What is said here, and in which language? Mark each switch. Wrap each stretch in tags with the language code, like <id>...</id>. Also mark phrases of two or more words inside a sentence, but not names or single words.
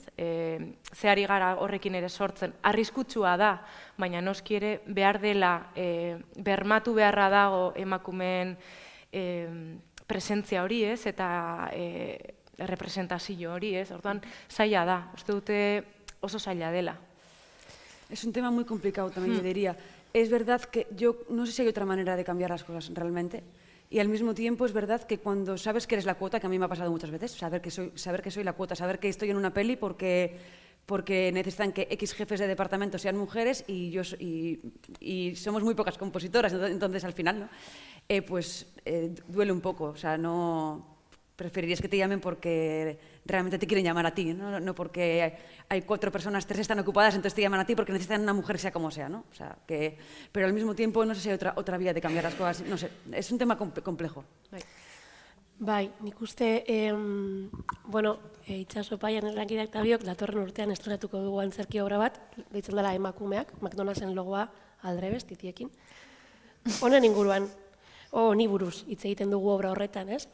<eu>Zehari gara horrekin ere sortzen, arriskutsua da, baina noski ere behar dela, bermatu beharra dago emakumeen presentzia hori, ez? Eta representazio hori, ez? Orduan, zaila da, uste dute oso zaila dela.</eu> <es>Es un tema muy complicado también, yo diría. Es verdad que yo no sé si hay otra manera de cambiar las cosas realmente. Y al mismo tiempo es verdad que cuando sabes que eres la cuota, que a mí me ha pasado muchas veces, saber que soy la cuota, saber que estoy en una peli porque necesitan que X jefes de departamento sean mujeres y somos muy pocas compositoras, entonces al final, ¿no? Duele un poco, o sea, no... Preferirías que te llamen porque realmente te quieren llamar a ti, ¿no? No porque hay 4 personas, 3 están ocupadas, entonces te llaman a ti porque necesitan una mujer sea como sea, ¿no? O sea, pero al mismo tiempo no sé si hay otra vía de cambiar las cosas, no sé, es un tema complejo.</es> <eu>Bai, nik uste, itxaso paian lankideak eta biok, datorren urtean estrenatuko dugu antzerki obra bat, deitzen dela Emakumeak, McDonald'sen logoa aldrebes, titiekin. Honen inguruan, ni buruz hitz egiten dugu obra horretan, ez?</eu>